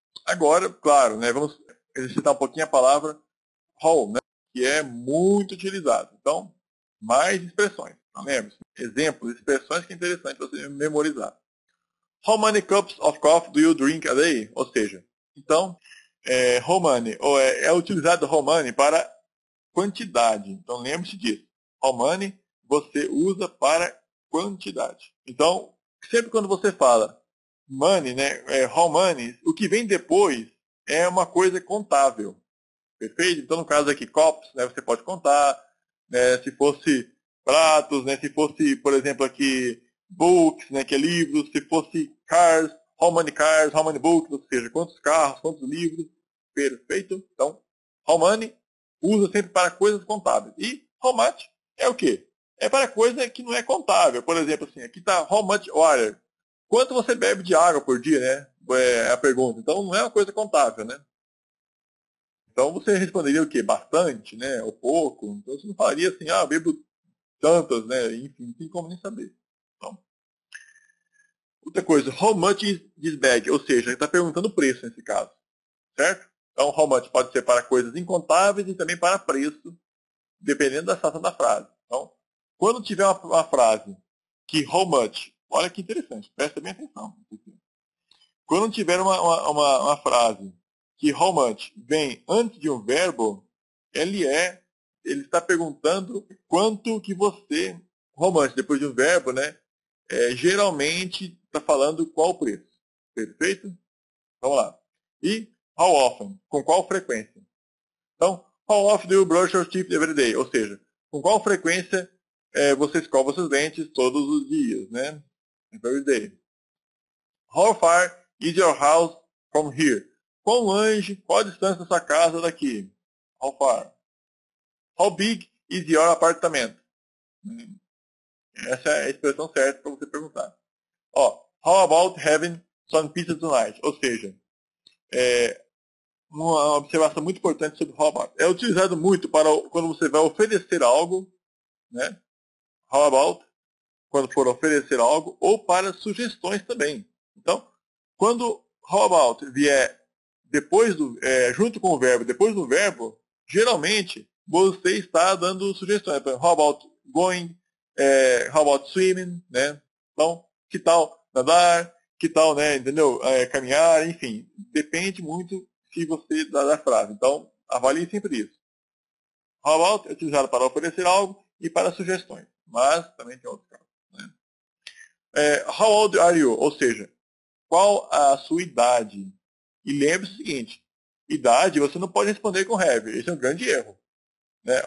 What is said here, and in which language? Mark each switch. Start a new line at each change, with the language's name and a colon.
Portuguese: Agora, claro, né, vamos exercitar um pouquinho a palavra how, né, que é muito utilizado. Então, mais expressões. Então, lembre-se, exemplos, expressões que é interessante você memorizar.
English: How many cups of coffee do you drink a day?
Portuguese: Ou seja, então,
English: how many,
Portuguese: ou é utilizado how many para quantidade. Então, lembre-se disso. How many você usa para quantidade. Então, sempre quando você fala money, né, how many, o que vem depois é uma coisa contável. Perfeito? Então, no caso aqui, copos, né, você pode contar. Né, se fosse pratos, né, se fosse, por exemplo, aqui, books, né, que é livros, se fosse cars, how many books, ou seja, quantos carros, quantos livros. Perfeito? Então, how many usa sempre para coisas contáveis. E how much é o quê? É para coisa que não é contável. Por exemplo, assim, aqui está
English: how much water.
Portuguese: Quanto você bebe de água por dia, né? É a pergunta. Então, não é uma coisa contável, né? Então você responderia o quê? Bastante, né? Ou pouco? Então você não falaria assim, ah, eu bebo tantas, né? Enfim, não tem como nem saber. Então, outra coisa,
English: how much is this bag?
Portuguese: Ou seja, ele está perguntando o preço nesse caso, certo? Então, how much pode ser para coisas incontáveis e também para preço, dependendo da situação da frase. Então, quando tiver uma frase que how much, olha que interessante, presta bem atenção. Quando tiver uma frase que how much vem antes de um verbo, ele está perguntando quanto que você, how much, depois de um verbo, né? Geralmente está falando qual o preço. Perfeito? Vamos lá. E how often, com qual frequência? Então,
English: how often do you brush your teeth every day?
Portuguese: Ou seja, com qual frequência você escova seus dentes todos os dias, né?
English: Every day. How far is your house from here?
Portuguese: Quão longe, qual a distância da sua casa daqui?
English: How far? How big is your apartamento?
Portuguese: Essa é a expressão certa para você perguntar.
English: How about having some pizza tonight?
Portuguese: Ou seja, uma observação muito importante sobre how about. É utilizado muito para quando você vai oferecer algo, né? How about, quando for oferecer algo, ou para sugestões também. Então, quando how about vier depois junto com o verbo, depois do verbo, geralmente você está dando sugestões.
English: How about going, how about swimming, né?
Portuguese: Então, que tal nadar, que tal, né, entendeu? Caminhar, enfim, depende muito se você dá da frase. Então, avalie sempre isso. How about é utilizado para oferecer algo e para sugestões, mas também tem outros casos. Né?
English: How old are you?
Portuguese: Ou seja, qual a sua idade? E lembre-se o seguinte, idade você não pode responder com have. Esse é um grande erro. Né?